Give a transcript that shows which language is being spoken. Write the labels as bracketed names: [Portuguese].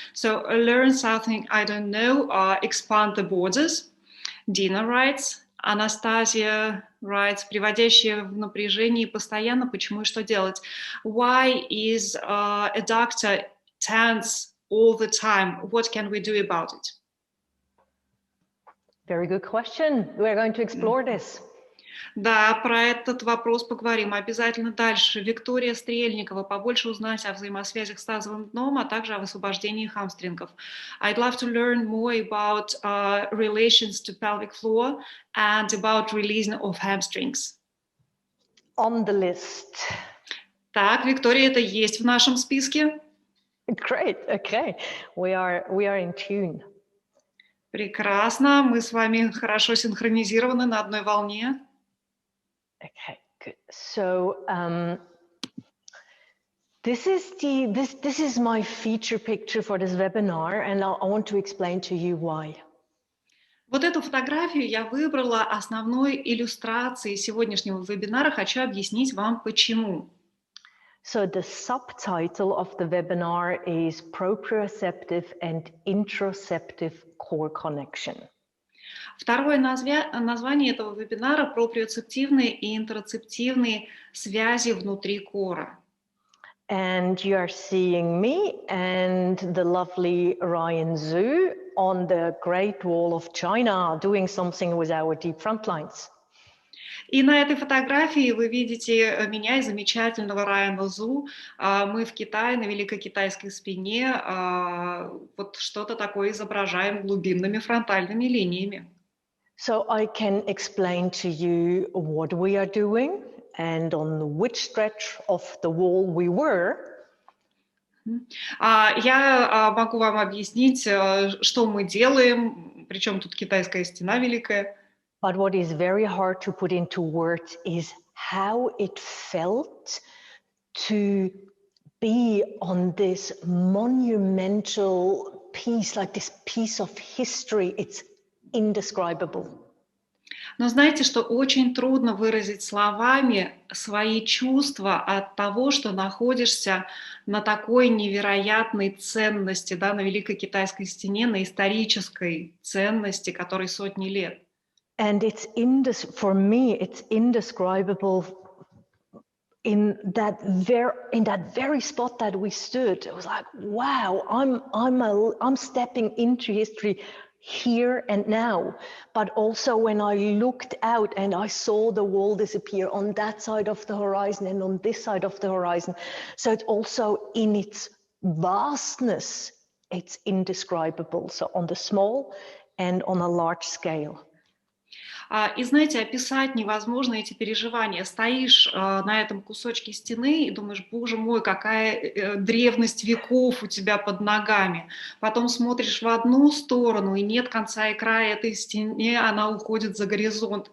[English] So, learn something I don't know, expand the borders. Dina writes. [Russian] Анастасия [English] writes, [Russian] приводящие в напряжение постоянно, почему и что делать? [English] Why is a doctor tense all the time? What can we do about it? Very good question. We're going to explore this. [Russian] Да, про этот вопрос поговорим обязательно дальше. Виктория Стрельникова. Побольше узнать о взаимосвязях с тазовым дном, а также о высвобождении хамстрингов. [English] I'd love to learn more about relations to pelvic floor and about releasing of hamstrings. On the list. [Russian] Так, Виктория, это есть в нашем списке. [English] Great, okay. We are in tune. [Russian] Прекрасно, мы с вами хорошо синхронизированы на одной волне. [English] Okay, good. So this is my feature picture for this webinar, and I want to explain to you why. [Russian] Вот эту фотографию я выбрала основной иллюстрацией сегодняшнего вебинара. Хочу объяснить вам, почему. [English] So the subtitle of the webinar is Proprioceptive and Interoceptive Core Connection. [Russian] Второе название этого вебинара – проприоцептивные и интероцептивные связи внутри кора. [English] And you are seeing me and the lovely Ryan Zhu on the Great Wall of China doing something with our deep front lines. [Russian] И на этой фотографии вы видите меня и замечательного Райана Зу. Мы в Китае, на Великой Китайской спине, вот что-то такое изображаем глубинными фронтальными линиями. [English] So I can explain to you what we are doing and on which stretch of the wall we were. [Russian] Я могу вам объяснить, что мы делаем, причем тут китайская стена великая. [English] But what is very hard to put into words is how it felt to be on this monumental piece, like this piece of history. It's indescribable. [Russian] Но знаете, что очень трудно выразить словами свои чувства от того, что находишься на такой невероятной ценности, да, на Великой Китайской стене, на исторической ценности, которой сотни лет. [English] And it's for me, it's indescribable in that very spot that we stood. It was like, wow, I'm stepping into history here and now. But also when I looked out and I saw the wall disappear on that side of the horizon and on this side of the horizon. So it's also in its vastness, it's indescribable. So on the small and on a large scale. [Russian] И знаете, описать невозможно эти переживания. Стоишь на этом кусочке стены и думаешь, боже мой, какая древность веков у тебя под ногами. Потом смотришь в одну сторону, и нет конца и края этой стене, она уходит за горизонт.